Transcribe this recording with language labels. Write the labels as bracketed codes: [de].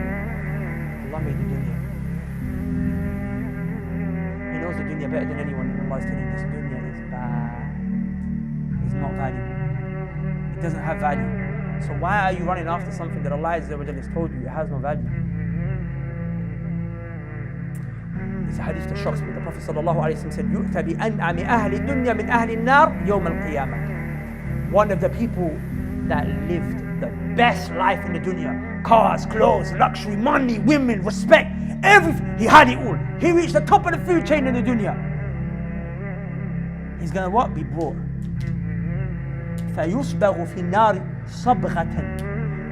[en] Allah made the dunya. He knows the dunya better than anyone, and Allah is telling you this dunya is bad. It's not valuable. It doesn't have value. So why are you running after something that Allah Azza wa Jalla has told you it has no value? It's a hadith that shocks me. The Prophet ﷺ said, [ar] يُؤْتَ بِأَنْعَمِ أَهْلِ الدُّنْيَا مِنْ أَهْلِ النَّارِ يَوْمَ الْقِيَامَةِ. [en] One of the people that lived the best life in the dunya, cars, clothes, luxury, money, women, respect, everything, he had it all. He reached the top of the food chain in the dunya. He's going to what? Be brought. [ar] فَيُصْبَغُ فِي النَّارِ صَبْغَةً.